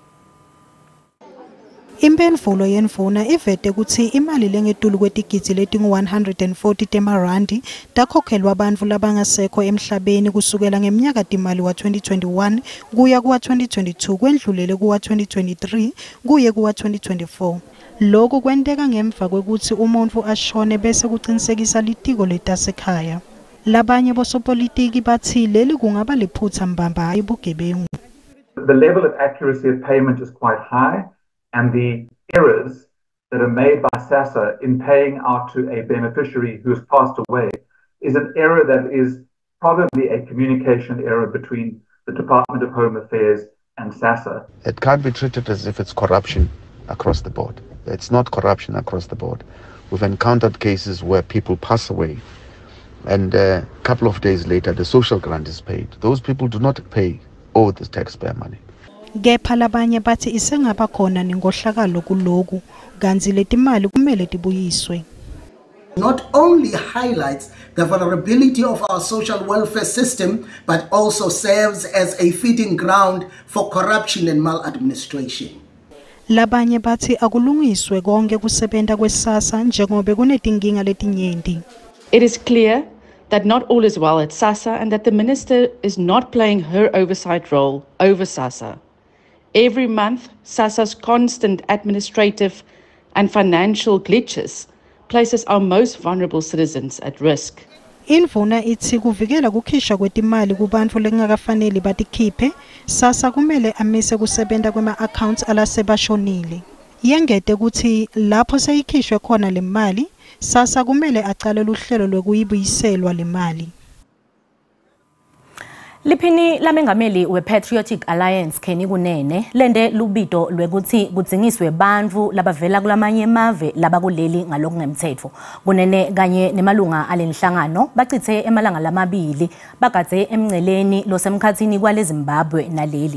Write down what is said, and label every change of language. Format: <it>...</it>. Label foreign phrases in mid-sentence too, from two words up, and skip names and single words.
<ss>Imphendvulo yendvuna ivete ukuthi imali lengetulu kwetigidzi letingu-140 temarandi takhokhelwa bantfu labangasekho emhlabeni kusukela ngeminyaka timali wa-2021 kuya kuwa-2022 kwendlulele kuwa-2023 kuye kuwa-2024. Lokhu kwenteka ngemva kwekuthi umuntu ashone bese kuqinisekisa litiko letasekhaya. Labanye bosopolitiki bathi leli kungaba liphutha mbamba hayi bugebengu.</ss> <en>The level of accuracy of payment is quite high, and the errors that are made by SASSA in paying out to a beneficiary who has passed away is an error that is probably a communication error between the Department of Home Affairs and SASSA. It can't be treated as if it's corruption across the board. It's not corruption across the board. We've encountered cases where people pass away and a couple of days later the social grant is paid. Those people do not pay all the taxpayer money.</en> <ss>Kepha labanye bathi isengaba khona nengohlakalo kuloku kanti letimali kumele tibuyiswe.</ss> <en>Not only highlights the vulnerability of our social welfare system, but also serves as a feeding ground for corruption and maladministration.</en> <ss>Labanye bathi akulungiswe konke kusebenta kwesasa njengoba kunetinkinga letinyenti.</ss> <en>It is clear that not all is well at SASSA and that the minister is not playing her oversight role over SASSA. Every month, SASSA's constant administrative and financial glitches places our most vulnerable citizens at risk.</en> <ss>Invuna ithi kuvikela kukhishwa kwetimali kubantu lengakafanele batikhiphe, SASSA kumele amise kusebenta kwema-accounts alasebashonile. Yengete kuthi lapho seyikhishwe khona le mali, SASSA kumele aqale luhlelo lwekuyibuyiselwa le mali. Liphini lamengameli we-Patriotic Alliance Kenny Kunene lende lubito lwekuthi kudzingiswe bantfu labavela kulamanye emave labakuleli ngalokungemtsetfo. Kunene kanye nemalunga alenhlangano bachithe emalanga lamabili bagadze emngceleni losemkhatsini kwale Zimbabwe naleli.</ss>